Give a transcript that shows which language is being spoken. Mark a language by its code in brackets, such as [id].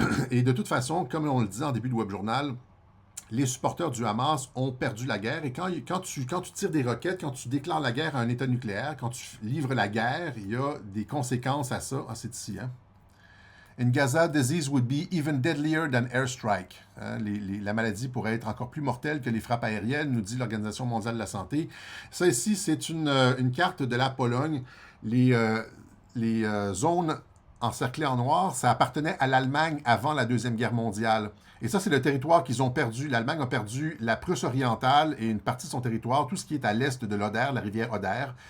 [fr] Et de toute façon, comme on le dit en début de Web Journal, les supporters du Hamas ont perdu la guerre. Et quand tu tires des roquettes, quand tu déclares la guerre à un État nucléaire, quand tu livres la guerre, il y a des conséquences à ça. Ah, c'est ici, hein? [en] In Gaza, disease would be even deadlier than airstrike. [fr] Hein, la maladie pourrait être encore plus mortelle que les frappes aériennes, nous dit l'Organisation mondiale de la santé. Ça ici, c'est une carte de la Pologne. Les zones encerclées en noir, ça appartenait à l'Allemagne avant la Deuxième Guerre mondiale. Et ça, c'est le territoire qu'ils ont perdu. L'Allemagne a perdu la Prusse orientale et une partie de son territoire, tout ce qui est à l'est de l'Oder, la rivière Oder.